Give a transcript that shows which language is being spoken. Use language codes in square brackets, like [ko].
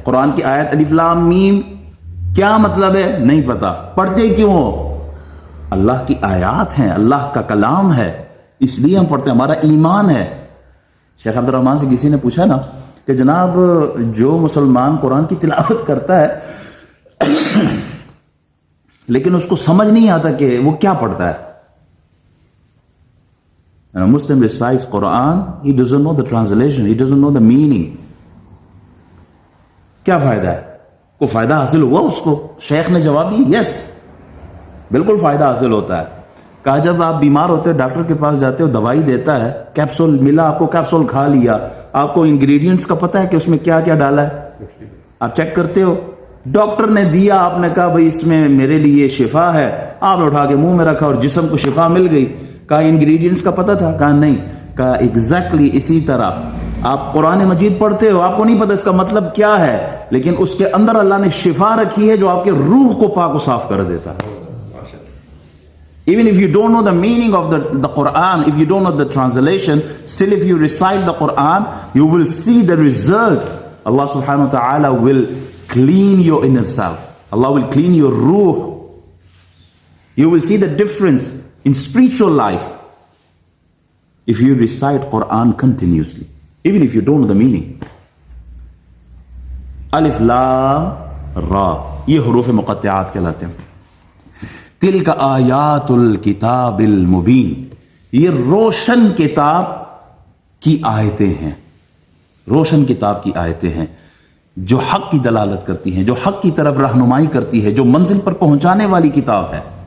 [ur] قرآن کی آیت الف لام میم کیا مطلب ہے نہیں پتا، پڑھتے کیوں ہو؟ اللہ کی آیات ہیں، اللہ کا کلام ہے، اس لیے ہم پڑھتے ہیں، ہمارا ایمان ہے. شیخ عبد الرحمان سے کسی نے پوچھا نا کہ جناب جو مسلمان قرآن کی تلاوت کرتا ہے لیکن اس کو سمجھ نہیں آتا کہ وہ کیا پڑھتا ہے. [en] And a Muslim recites Quran, he doesn't know the translation, he doesn't know the meaning. [ur] کیا فائدہ ہے؟ کوئی فائدہ حاصل ہوا اس کو؟ شیخ نے جواب دیا یس، بالکل فائدہ حاصل ہوتا ہے. کہا جب آپ بیمار ہوتے ہو ڈاکٹر کے پاس جاتے ہو، دوائی دیتا ہے، کیپسول ملا آپ کو، کیپسول کھا لیا، آپ کو انگریڈینٹس کا پتہ ہے کہ اس میں کیا کیا ڈالا ہے، آپ چیک کرتے ہو. ڈاکٹر نے دیا، آپ نے کہا بھائی اس میں میرے لیے شفا ہے، آپ نے اٹھا کے منہ میں رکھا اور جسم کو شفا مل گئی. کہا انگریڈینٹس کا پتہ تھا؟ کہا نہیں. کہا ایگزیکٹلی اسی طرح آپ قرآن مجید پڑھتے ہو، آپ کو نہیں پتہ اس کا مطلب کیا ہے، لیکن اس کے اندر اللہ نے شفا رکھی ہے جو آپ کے روح کو پاک و صاف کر دیتا ہے. [en] Even if you don't know the meaning of the Quran, if you don't know the translation, still if you recite the Quran, you will see the result. Allah subhanahu wa ta'ala will clean your inner self. Allah will clean your ruh. You will see the difference in spiritual life if you recite Quran continuously, even if you don't know the meaning. [ur] Alif Lam Ra, یہ حروف مقطعات کہلاتے ہیں. [ar] تلک آیات الکتاب المبین, [ur] یہ روشن کتاب کی آیتیں ہیں. روشن کتاب کی آیتیں ہیں جو حق کی دلالت کرتی ہیں, جو حق کی طرف رہنمائی کرتی ہے, جو منزل پر پہنچانے والی کتاب ہے.